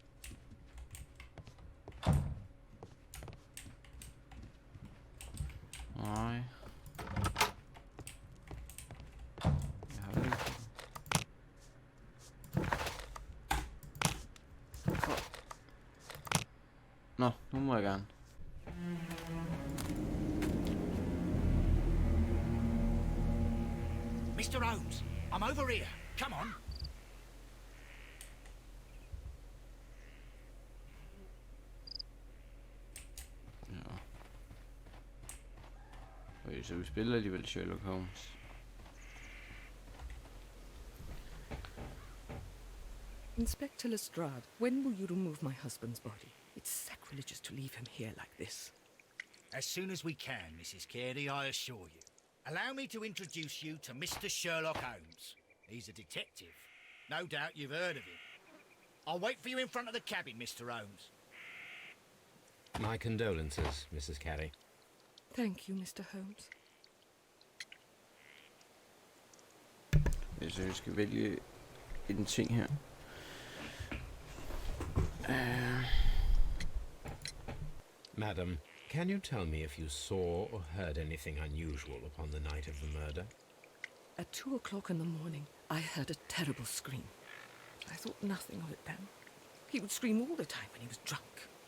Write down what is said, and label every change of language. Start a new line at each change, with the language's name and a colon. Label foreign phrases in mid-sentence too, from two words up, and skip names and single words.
Danish: Nej. Jeg har det ikke. Nå, nu må jeg gerne.
English: Mr. Holmes, I'm over here. Come on.
Danish: Ja. Okay, så vi spiller alligevel Sherlock Holmes.
English: Inspector Lestrade, when will you remove my husband's body? It's sacrilegious to leave him here like this. As soon as we can, Mrs. Carey, I assure you. Allow me to introduce you to Mr. Sherlock Holmes. He's a detective. No doubt you've heard of him. I'll wait for you in front of the cabin, Mr. Holmes. My condolences, Mrs. Carey. Thank you, Mr. Holmes.
Danish: Så jeg skal vælge en ting her.
English: Madam, can you tell me if you saw or heard anything unusual upon the night of the murder? At 2 o'clock in the morning, I heard a terrible scream. I thought nothing of it then. He would scream all the time when he was drunk.